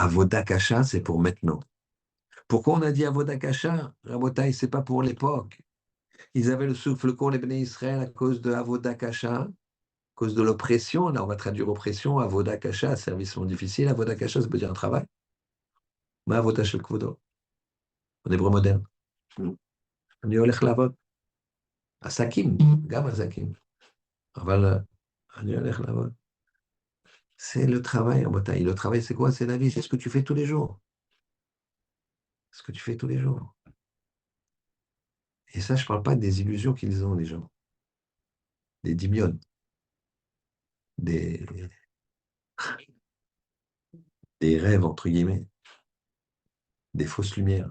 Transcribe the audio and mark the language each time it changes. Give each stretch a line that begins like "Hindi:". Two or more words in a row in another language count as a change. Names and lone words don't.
Hebrew: עבודה קשה,
French: c'est pour maintenant. Pourquoi on a dit
Hebrew: עבודה קשה?
French: Rabotai, c'est pas pour l'époque. Ils avaient le souffle court, les
Hebrew: בני ישראל,
French: à cause de
Hebrew: עבודה קשה,
French: à cause de l'oppression. Là, on va traduire oppression,
Hebrew: עבודה קשה,
French: service difficile.
Hebrew: עבודה קשה,
French: ça veut dire un travail.
Hebrew: Mais עבודה של כבודו,
French: en hébreu moderne.
Hebrew: אני הולך לעבוד. עסקים, גם עסקים. אבל אני הולך לעבוד.
French: C'est le travail, Rabotai. Le travail, c'est quoi? C'est la vie, c'est ce que tu fais tous les jours. Ce que tu fais tous les jours. Et ça, je ne parle pas des illusions qu'ils ont, les gens. Des dimiones, des, des rêves, entre guillemets, des fausses lumières.